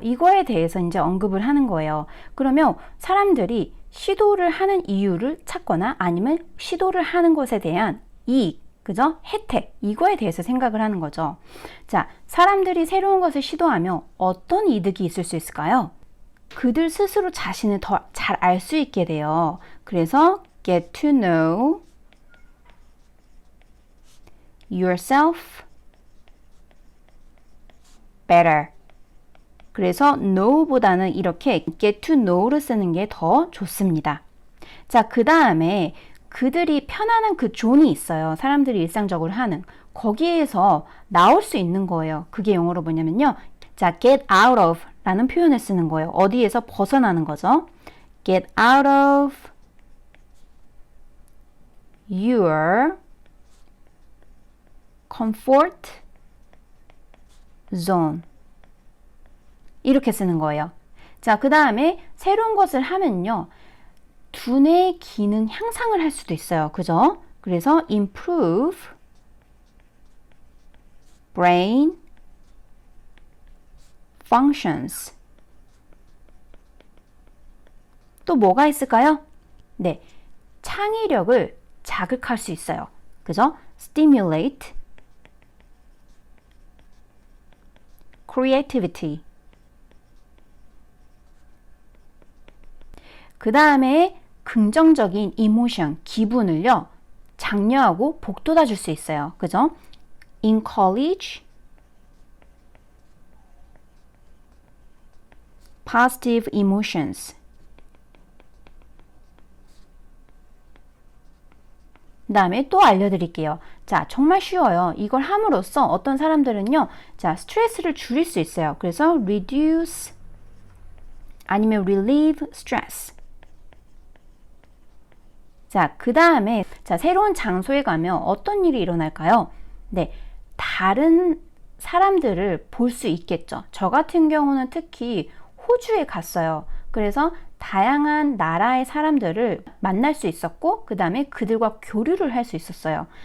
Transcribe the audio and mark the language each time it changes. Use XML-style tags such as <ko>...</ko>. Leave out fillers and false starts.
<ko>이거에 대해서 이제 언급을 하는 거예요. 그러면 사람들이 시도를 하는 이유를 찾거나 아니면 시도를 하는 것에 대한 이익, 그죠? 혜택, 이거에 대해서 생각을 하는 거죠. 자, 사람들이 새로운 것을 시도하며 어떤 이득이 있을 수 있을까요? 그들 스스로 자신을 더 잘 알 수 있게 돼요. 그래서</ko> <en>get to know yourself better.</en> <ko>그래서 know보다는 이렇게</ko> <en>get to know</en> <ko>를 쓰는 게 더 좋습니다. 자, 그 다음에 그들이 편안한 그 존이 있어요. 사람들이 일상적으로 하는. 거기에서 나올 수 있는 거예요. 그게 영어로 뭐냐면요. 자,</ko> <en>get out of</en> <ko>라는 표현을 쓰는 거예요. 어디에서 벗어나는 거죠.</ko> <en>Get out of your comfort zone.</en> <ko>이렇게 쓰는 거예요. 자, 그 다음에 새로운 것을 하면요. 두뇌의 기능 향상을 할 수도 있어요. 그죠? 그래서</ko> <en>improve brain functions.</en> <ko>또 뭐가 있을까요? 네, 창의력을 자극할 수 있어요. 그죠?</ko> <en>stimulate creativity.</en> <ko>그 다음에 긍정적인 emotion, 기분을요, 장려하고 복돋아 줄 수 있어요. 그죠?</ko> <en>encourage positive emotions.</en> <ko>그 다음에 또 알려드릴게요. 자, 정말 쉬워요. 이걸 함으로써 어떤 사람들은요, 자, 스트레스를 줄일 수 있어요. 그래서</ko> <en>reduce</en> <ko>아니면</ko> <en>relieve stress.</en> <ko>자, 그 다음에 자, 새로운 장소에 가면 어떤 일이 일어날까요? 네, 다른 사람들을 볼 수 있겠죠. 저 같은 경우는 특히 호주에 갔어요. 그래서 다양한 나라의 사람들을 만날 수 있었고, 그 다음에 그들과 교류를 할 수 있었어요.</ko>